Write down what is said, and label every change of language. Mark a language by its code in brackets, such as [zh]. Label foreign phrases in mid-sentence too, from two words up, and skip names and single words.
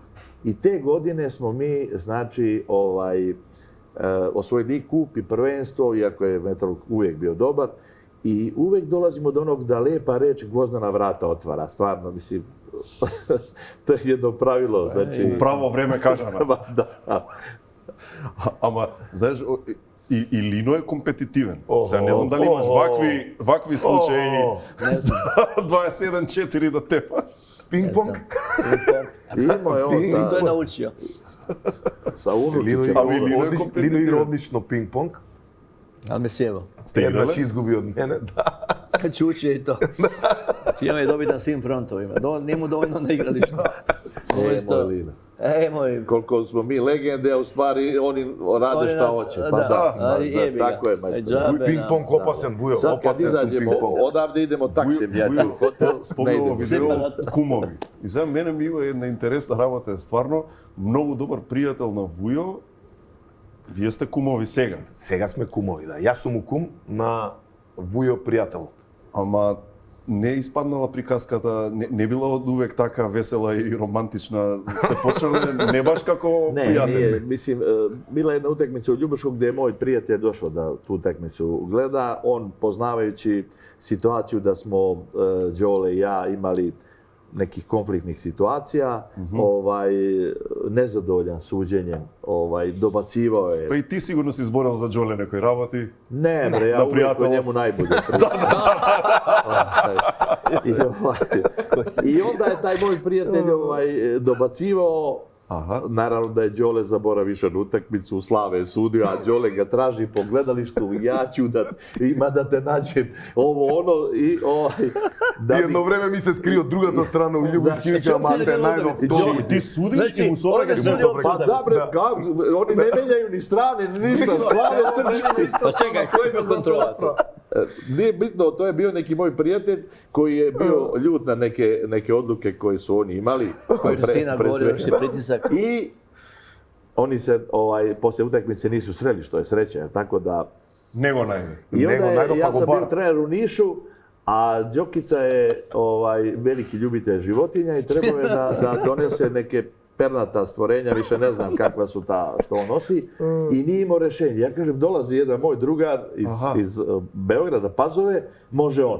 [sr] I te godine smo mi, znači, osvojili kup i prvenstvo, iako je Metalurg uvijek bio dobar, i uvijek dolazimo do onog da lepa reč gvozdena vrata otvara. Stvarno, mislim, to je jedno pravilo. Znači... U pravo vreme kažano. Da. [mk] Ама, знаеш, и Лино е компетитивен. Сега не знам дали имаш вакви случаи 27-4 да тепа. Пинг-понг? [sr] Имao je on To je naučio. sa unučićem. Лино игра одлично пинг-понг. Ali me sjevo. Ste Jedna igrali? će izgubi od mene, da. Čuči i to. Imam je dobiti na svim frontovima. Nije mu dovoljno na igralištu. Moj Lino. Moj. Koliko smo mi legende, a u stvari oni rade šta hoće. Pa da, tako je, majstor. Ping-pong opasan, Vujo, Sad kad opasan su izađemo ping-pong. odavde idemo taksim, ja Vujo, hotel, ne [mk] спомнувам [sr] idemo. [mk] видео кумови. И за мене ми има една интересна работа, стварно многу добар пријател на Вујо. Вие сте кумови сега. Сега сме кумови, да. Јас сум кум на Vujo пријателот. Ама не испаднала приказката, не била од увек така весела и романтична. Сте почнали не баш како Ne, пријатели. [sr] nije, mislim, bila je jedna utakmica u Ljubušku gdje je moj prijatelj došao da tu utakmicu gleda. On, poznavajući situaciju da smo Đole i ja imali nekih konfliktnih situacija, nezadovoljan suđenjem, dobacivao je. [mk] Па и ти сигурно си зборел за Джоле некои работи. [sr] Ne, bre, ja na uvijek o prijateljov. njemu najbolje. I onda je taj moj prijatelj dobacivao. [mk] Аха. [sr] Naravno da je Đole zaboravio na utakmicu, Slave je sudio, a Đole ga traži po gledalištu, ja ću da ima da te nađem, ovo ono i da [mk] И едно време ми се скри од другата страна у Љубушки, вика, ама те најдов И тоа. ти судиш и му собрагаш [sr] on [mk] му [sr] ga [mk] собрагаш. [sr] Pa da bre, oni ne menjaju ni strane, ni ništa, Slave trči. Pa čekaj, ko je bio kontrolator? Nije bitno, to je bio neki moj prijatelj koji je bio ljut na neke odluke koje su oni imali. Koji je sina govorio, još je pritisak. I oni se poslije utakmice nisu sreli, što je sreća, tako da... [mk] Него најде. [sr] I onda [mk] Него најдо [sr] ja pa sam [mk] go [sr] bio bar. trener u Nišu, a Đokica je veliki ljubitelj životinja i trebao je da donese neke pernata stvorenja, više ne znam kakva su ta što on nosi, i nije imao rješenje. Ja kažem, dolazi jedan moj drugar iz Beograda, Pazove, može on.